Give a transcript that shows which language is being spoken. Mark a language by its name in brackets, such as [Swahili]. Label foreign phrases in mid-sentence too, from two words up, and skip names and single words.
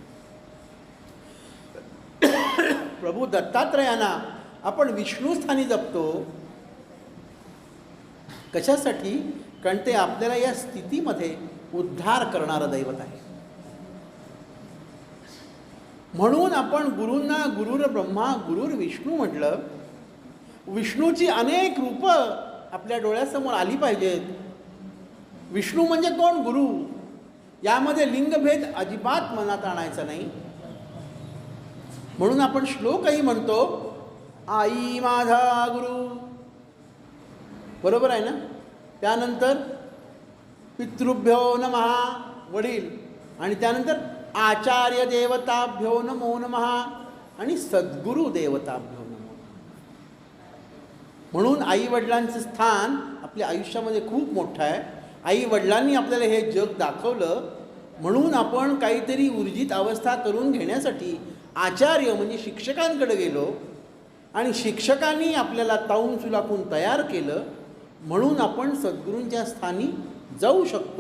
[Marathi] प्रभू दत्तात्रयांना आपण विष्णू स्थानी जपतो. कशासाठी? कारण ते आपल्याला या स्थितीमध्ये उद्धार करणारं दैवत आहे. म्हणून आपण गुरूंना [Sanskrit] गुरुर ब्रह्मा गुरुर विष्णू [Marathi] म्हटलं. विष्णूची अनेक रूपं आपल्या डोळ्यासमोर आली पाहिजेत. विष्णू म्हणजे कोण? गुरु. यामध्ये लिंगभेद अजिबात मनात आणायचा नाही. म्हणून आपण श्लोकही म्हणतो, आई माझा गुरु. बरोबर आहे ना? त्यानंतर [Sanskrit] पितृभ्यो नमः [Marathi] वडील, आणि त्यानंतर [Sanskrit] आचार्य देवताभ्यो नमो नमः [Marathi] आणि [Sanskrit] सद्गुरू देवताभ्यो नमो. [Marathi] म्हणून आई वडिलांचं स्थान आपल्या आयुष्यामध्ये खूप मोठं आहे. आई वडिलांनी आपल्याला हे जग दाखवलं, म्हणून आपण काहीतरी ऊर्जित अवस्था करून घेण्यासाठी आचार्य म्हणजे शिक्षकांकडे गेलो, आणि शिक्षकांनी आपल्याला ताऊन सुलाखून तयार केलं, म्हणून आपण सद्गुरूंच्या स्थानी जाऊ शकतो.